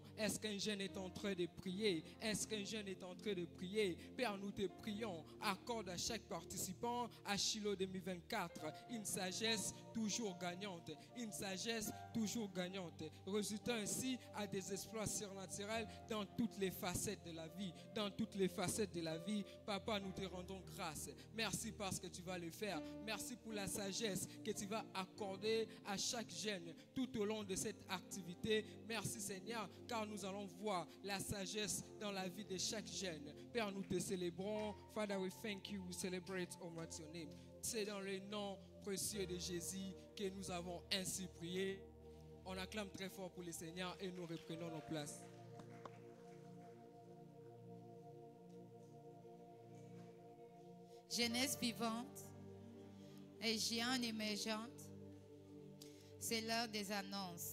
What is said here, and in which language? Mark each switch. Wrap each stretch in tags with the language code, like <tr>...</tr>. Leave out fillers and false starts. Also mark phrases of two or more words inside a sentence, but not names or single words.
<fr>Est-ce qu'un jeune est en train de prier? Père, nous te prions, accorde à chaque participant à Shiloh 2024 une sagesse toujours gagnante, résultant ainsi à des exploits surnaturels dans toutes les facettes de la vie, Papa, nous te rendons grâce. Merci parce que tu vas le faire. Merci pour la sagesse que tu vas accorder à chaque jeune tout au long de cette activité. Merci Seigneur, car nous allons voir la sagesse dans la vie de chaque jeune. Père, nous te célébrons. Father,</fr> <en>we thank you, we celebrate almighty your name.</en> <fr>C'est dans le nom précieux de Jésus que nous avons ainsi prié. On acclame très fort pour le Seigneur et nous reprenons nos places. Jeunesse vivante et géante émergente, c'est l'heure des annonces.</fr>